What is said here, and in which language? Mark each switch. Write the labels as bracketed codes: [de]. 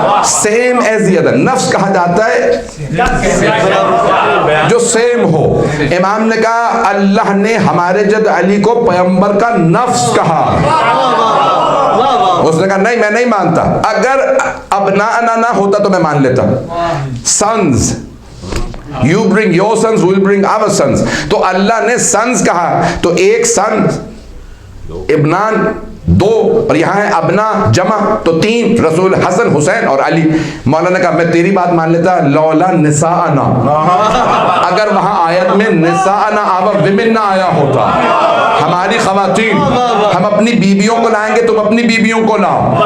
[en] same as the other, [ur] نفس کہا جاتا ہے جو سیم ہو. امام نے کہا اللہ نے ہمارے جد علی کو پیغمبر کا نفس کہا. اس نے کہا نہیں میں نہیں مانتا, اگر ابناءنا نہ ہوتا تو میں مان لیتا. Sons, [en] you bring your sons, we'll bring our sons. [ur] تو اللہ نے sons کہا تو ایک سن, ابنان 2, اور یہاں ہے ابنا جمع تو 3, رسول حسن حسین اور علی. مولانا کہا میں تیری بات مان لیتا [ar] لولا نساءنا, [ur] اگر وہاں آیت میں نساءنا [en] our women [ur] نہ آیا ہوتا, ہماری خواتین, ہم اپنی بیویوں کو لائیں گے, تم اپنی بیویوں کو لاؤ.